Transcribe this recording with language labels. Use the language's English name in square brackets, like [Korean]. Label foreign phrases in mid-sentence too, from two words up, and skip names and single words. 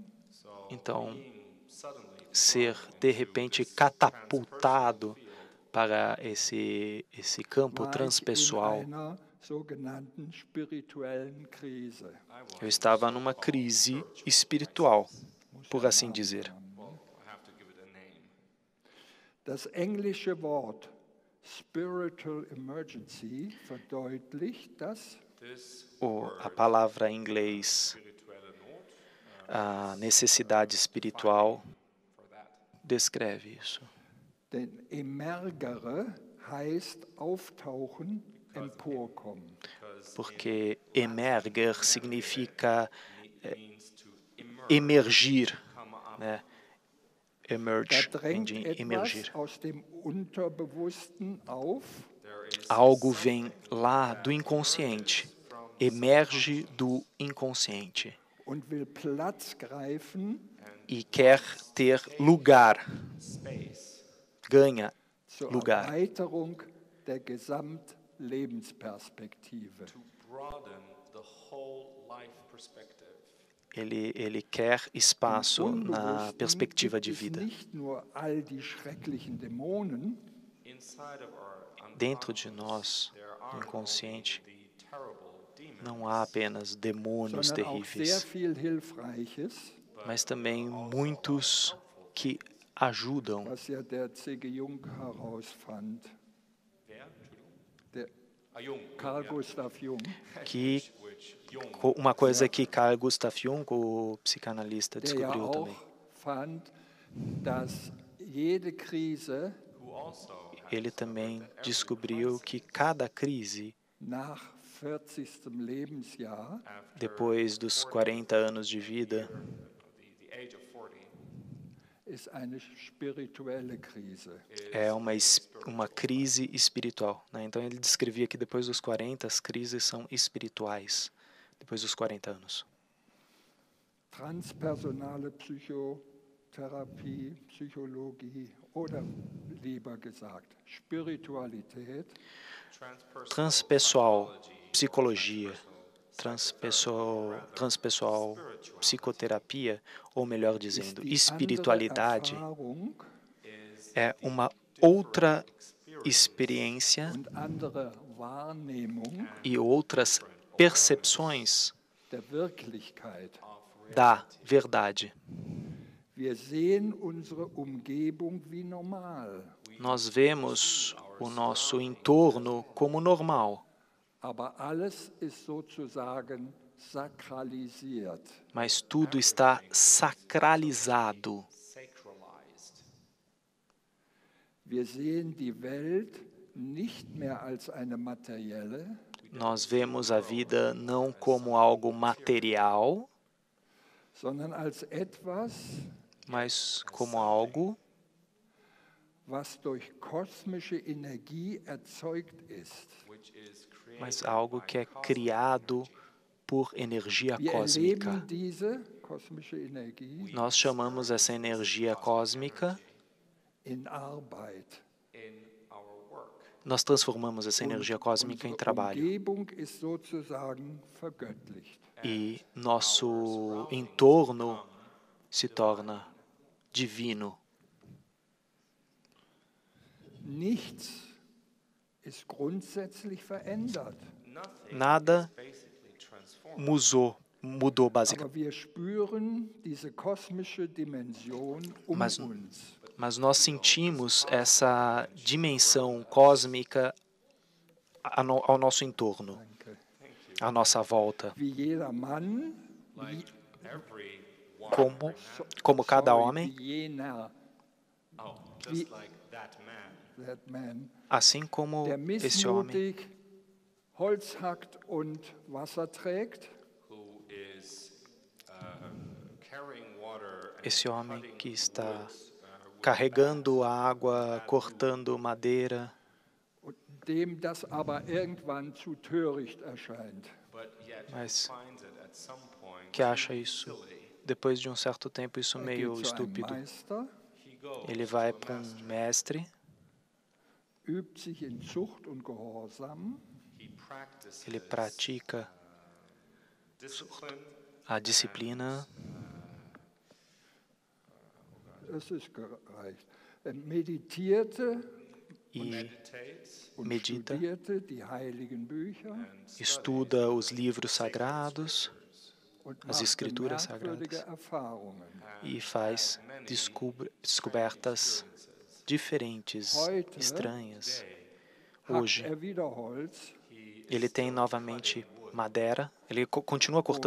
[Portuguese] Então, [English] Suddenly [Portuguese] ser de repente catapultado para esse campo [German] war ich in [Portuguese] transpessoal, [German] einer sogenannten spirituellen Krise. [Portuguese] eu estava numa crise espiritual, por assim dizer. [English] well, I have to give it a name. [German] Das englische Wort [English] Spiritual Emergency [German] verdeutlicht das [English] This [Portuguese] A palavra em inglês, [German] spirituelle Not [Portuguese] a necessidade espiritual, [English] for that. [Portuguese] descreve isso. [German] denn emergere heißt auftauchen, emporkommen. [Portuguese] Porque emerger significa [English] Means to immerse, [Portuguese] emergir, [English] come up. [Portuguese] né? [German] Da [Portuguese] Emerge, vem [German] drängt [Portuguese] de [German] etwas [Portuguese] emergir. [German] aus dem Unterbewussten auf, [English] There is [Portuguese] Algo vem lá do inconsciente, emerge do inconsciente [German] und will Platz greifen [Portuguese] e quer ter lugar, [English] space [Portuguese] ganha [German] zur [Portuguese] lugar. [German] Erweiterung der Gesamtlebensperspektive. [English] to broaden the whole life perspective. [Portuguese] Ele quer espaço na [German] Unbewussten [Portuguese] perspectiva [German] gibt [Portuguese] de [German] es [Portuguese] vida. [German] nicht nur all die schrecklichen Dämonen, [English] Inside of our [Portuguese] Dentro de [English] unconscious, [Portuguese] nós, [English] there [Portuguese] no [English] are [Portuguese] inconsciente, [English] only the terrible demons, [Portuguese] não há apenas demônios [German] sondern auch sehr [Portuguese] terríveis, [German] viel Hilfreiches, [Portuguese] mas também muitos que ajudam, [German] was ja der C.G. Jung herausfand. Wer? Entschuldigung. Der Jung. [Portuguese] Carl Gustav Jung, que [English] Which Jung [Portuguese] uma coisa que Carl Gustav Jung, o psicanalista, [German] der ja [Portuguese] descobriu [German] auch [Portuguese] também. [German] fand, dass jede Krise [English] who also [Portuguese] Ele também descobriu que cada crise, [German] nach 40. Lebensjahr [Portuguese] depois dos 40 anos de vida, [English] the age of 40 [German] ist eine spirituelle Krise. [Portuguese] é uma crise espiritual, né? Então ele descrevia que depois dos 40 as crises são espirituais, depois dos 40 anos. [German] Transpersonale Psychotherapie, Psychologie oder lieber gesagt Spiritualität [Portuguese] Transpessoal, psicologia, transpessoal, psicoterapia, ou melhor [German] ist [Portuguese] dizendo, [German] die [Portuguese] espiritualidade, [German] andere Erfahrung [Portuguese] é uma outra experiência [German] und andere Wahrnehmung [Portuguese] e outras percepções [German] der Wirklichkeit. [Portuguese] da verdade. [German] Wir sehen unsere Umgebung wie normal, [Portuguese] Nós vemos o nosso entorno como normal, [German] aber alles ist sozusagen sakralisiert. [Portuguese] mas tudo está sacralizado. [English] Sacralized. [German] Wir sehen die Welt nicht mehr als eine materielle, [Portuguese] Nós vemos a vida não como algo material, [German] sondern als etwas, [Portuguese] mas como algo [German] was durch kosmische Energie erzeugt ist. [Portuguese] mas algo que é criado por energia [German] Wir [Portuguese] cósmica. [German] erleben diese kosmische Energie [Portuguese] Nós chamamos essa energia cósmica, [German] in Arbeit. [Portuguese] nós transformamos essa energia cósmica em [German] Unsere [Portuguese] trabalho. [German] Umgebung ist sozusagen vergöttlicht. [Portuguese] E nosso entorno se torna divino. [German] Nichts ist grundsätzlich verändert, [Portuguese] Nada mudou basicamente. [German] aber wir spüren diese kosmische Dimension [Portuguese] Mas- [German] uns. [Portuguese] Mas nós sentimos essa dimensão cósmica ao nosso entorno, à nossa volta. [German] Wie jeder Mann, wie, [Portuguese] Como cada [German] sorry, [Portuguese] homem, [German] wie jener, [English] Oh, just like that man. that man, [Portuguese] assim como [German] der [Portuguese] esse homem [German] missmutig Holz hackt und Wasser trägt, [English] Who is carrying water and [Portuguese] esse homem [English] cutting [Portuguese] que está [English] woods, with [Portuguese] carregando água, cortando madeira, [German] und dem das aber irgendwann zu töricht erscheint. [English] but yet [Portuguese] mas [English] finds it at some point [Portuguese] que acha isso, depois de um certo tempo, isso [German] Er [Portuguese] meio [German] geht zu einem [Portuguese] estúpido. [German] Meister, [English] he goes [Portuguese] Ele vai para um mestre, [German] übt sich in Zucht und Gehorsam, [English] he practices [Portuguese] ele pratica [English] discipline [Portuguese] a disciplina, [German] es ist gereicht. Er meditierte [Portuguese] e [English] meditates [German] und [Portuguese] medita, [German] studierte die heiligen Bücher [Portuguese] estuda os livros sagrados [German] und [Portuguese] as [German] machte [Portuguese] escrituras [German] merkwürdige [Portuguese] sagradas [German] Erfahrungen. [Portuguese] e faz descobertas diferentes, [German] Heute [Portuguese] estranhas. [German] Hackt [Portuguese] Hoje, [German] er wieder Holz [Portuguese] ele tem novamente madeira, ele continua cortando